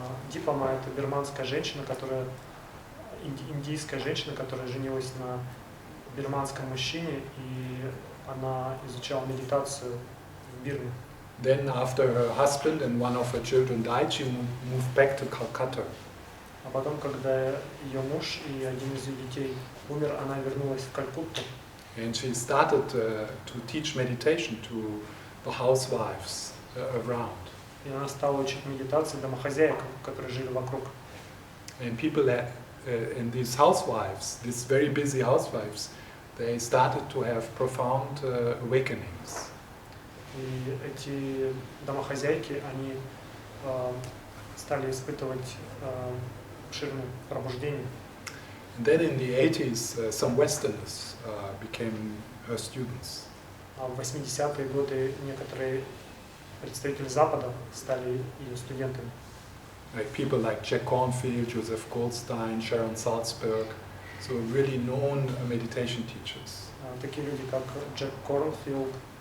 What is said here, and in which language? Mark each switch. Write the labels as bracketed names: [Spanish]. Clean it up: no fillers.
[Russian] Дипа Ма — это бирманская женщина, индийская женщина, которая женилась на бирманском мужчине, и она изучала медитацию в Бирме. [English] Then after her husband and one of her children died, she moved back to Calcutta. [Russian] А потом, когда ее муж и один из ее детей умер, она вернулась в Калькутту. [English] And she started to teach meditation to the housewives around. [Russian] И она стала учить медитации домохозяек, которые жили вокруг. [English] And people and these housewives, these very busy housewives, they started to have profound awakenings. [Russian] И эти домохозяйки, они стали испытывать обширное пробуждение. [English] And then in the 80s, some Westerners became her students. [Russian] А в 80-е годы некоторые представители Запада стали ее студентами. [English] Like people like Jack Cornfield, Joseph Goldstein, Sharon Salzberg, so really known meditation teachers. [Russian] Такие люди, как Джек Корнфилд,